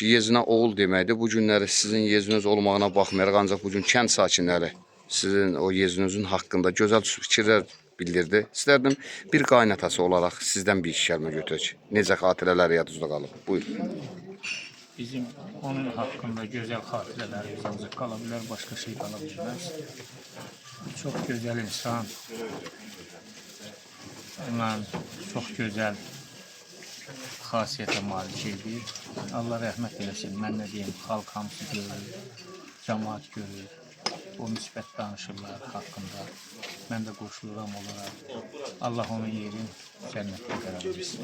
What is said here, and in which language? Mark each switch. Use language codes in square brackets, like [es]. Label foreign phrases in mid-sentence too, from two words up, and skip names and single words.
[az] Yezinə oğul deməkdir. Bu günləri sizin yezininiz olmağına baxmayaraq, ancaq bu gün kənd sakinləri sizin o yezinizin haqqında gözəl fikirlər bildirdi. İstərdim bir qaynatası olaraq sizdən bir iş gəlmə götürək. Necə xatirələr yadınızda qalıb? Buyur. [tr] Bizim onun hakkında güzel hatırelerimiz ancak kalabilir, başka şey kalabilmez. Çok güzel insan. [az] Ondan çok güzel xasiyyətə malik idi. Allah rəhmət eləsin. Mən nə deyim, xalq hamısı görür, cəmaat görür. O müsbət danışırlar haqqında. Mən də qoşuluram olaraq. Allah onun yerini cənnətdə qərar versin.